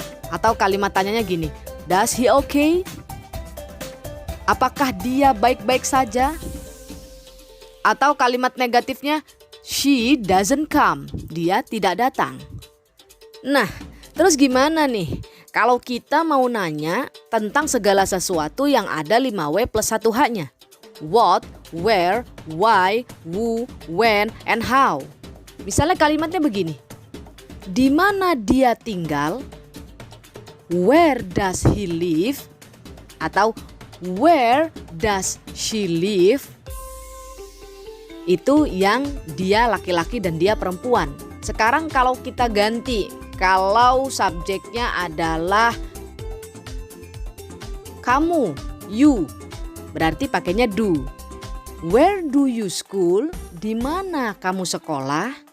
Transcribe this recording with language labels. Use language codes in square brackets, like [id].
[id] Atau kalimat tanyanya gini, [en] does he okay? [id] Apakah dia baik-baik saja? Atau kalimat negatifnya, [en] she doesn't come. [id] Dia tidak datang. Nah, terus gimana nih kalau kita mau nanya tentang segala sesuatu yang ada 5W plus 1H-nya? [en] What, where, why, who, when, and how. [id] Misalnya kalimatnya begini. Di mana dia tinggal? [en] Where does he live? Atau where does she live? [id] Itu yang dia laki-laki dan dia perempuan. Sekarang kalau kita ganti, kalau subjeknya adalah kamu, you, berarti pakainya do. [en] Where do you school? [id] Di mana kamu sekolah?